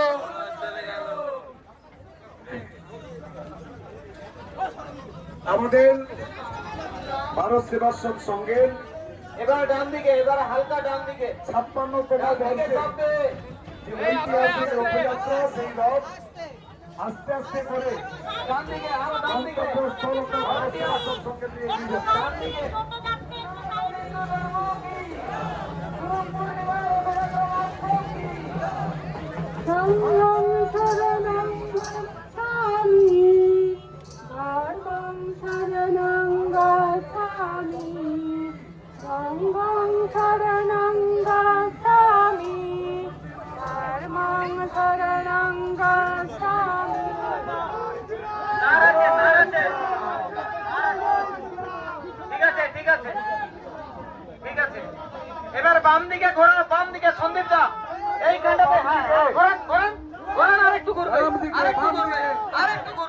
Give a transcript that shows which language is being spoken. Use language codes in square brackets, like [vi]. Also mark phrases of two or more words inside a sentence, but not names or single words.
[bn] আমাদের ভারত সেবাশ্রম সঙ্গের এবার ডান দিকে, এবার হালকা ডান দিকে। 56তম বর্ষে যে ঐতিহাসিক রথযাত্রা, সেই রথ আস্তে আস্তে করে ডান দিকে, আরো ডান দিকে। গন্তব্যস্থল ভারত সেবাশ্রম সঙ্গে দিয়ে এগিয়ে যাচ্ছে। ডান দিকে। [pi] শরণং শরণং গচ্ছামি, ধর্মং শরণং গচ্ছামি, সংঘং শরণং গচ্ছামি, ধর্মং শরণং গচ্ছামি। [bn] ঠিক আছে, ঠিক আছে, ঠিক আছে। এবার বাম দিকে ঘোরান, বাম দিকে সন্দীপ দা এইখানটাতে। হ্যাঁ, ঘোরান ঘোরান ঘোরান, আরেকটু ঘুরবে, আরেকটু ঘুরবে, আরেকটু ঘুরবে।